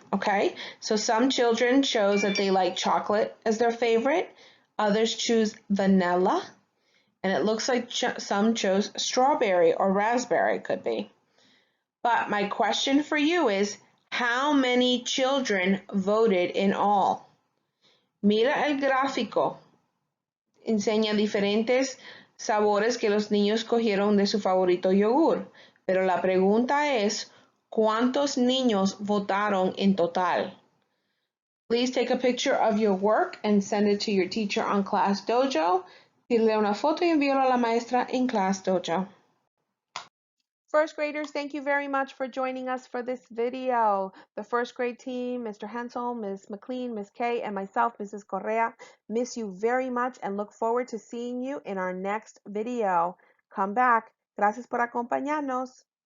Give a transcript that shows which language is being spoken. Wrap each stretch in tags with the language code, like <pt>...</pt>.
<en>Okay, so some children chose that they like chocolate as their favorite, others choose vanilla, and it looks like some chose strawberry or raspberry, could be. But my question for you is, how many children voted in all?</en> <es>Mira el gráfico. Enseña diferentes sabores que los niños cogieron de su favorito yogur. Pero la pregunta es, ¿cuántos niños votaron en total?</es> <en>Please take a picture of your work and send it to your teacher on Class Dojo.</en> <es>Tírale una foto y envíalo a la maestra en Class Dojo.</es> <en>First graders, thank you very much for joining us for this video. The first grade team, Mr. Hensel, Ms. McLean, Ms. Kay, and myself, Mrs. Correa, miss you very much and look forward to seeing you in our next video. Come back.</en> <es>Gracias por acompañarnos.</es>